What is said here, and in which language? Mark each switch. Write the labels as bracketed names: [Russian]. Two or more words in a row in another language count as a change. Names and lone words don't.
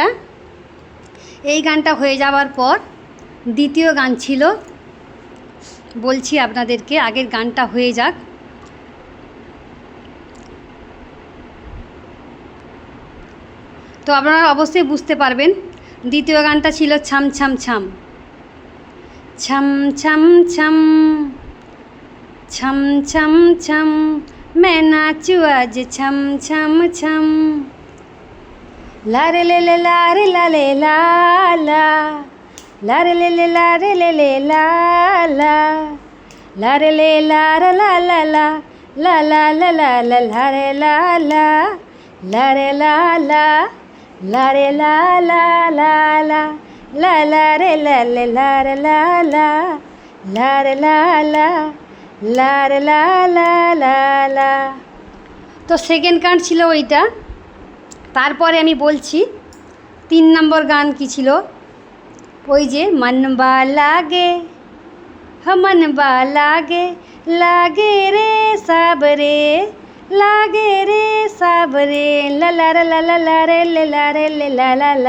[Bangla] এই গানটা হয়ে যাওয়ার পর দ্বিতীয় গান ছিল, বলছি আপনাদেরকে, আগের গানটা হয়ে যাক। তো আপনারা অবশ্যই বুঝতে পারবেন। দ্বিতীয় গানটা ছিল ছাম ছাম ছাম, ছম ছম ছম, ছম ছম ছম, [Hindi] मैं नाचू आज छम छम छम, लारे ले ले लारे ला ले ला ला, लारे ले ले लारे ले ले ला ला, लारे ले लारा ला ला ला, ला ला ला ला ला लारे ला ला, लारे ला ला, लारे ला ला ला ला, ला ला रे ला ले लारे ला ला, लारे ला ला, লারে লা লা লা লা। [Bangla] তো সেকেন্ড গান ছিল ওইটা। তারপরে আমি বলছি 3 নম্বর গান কি ছিল, ওই যে [Hindi] मनवा लागे, मनवा लागे, लागे रे साँवरे, [Bangla] লাগে রে সাবরে, লা লা লা লা লা রে লে লা রে লে লা লা লা।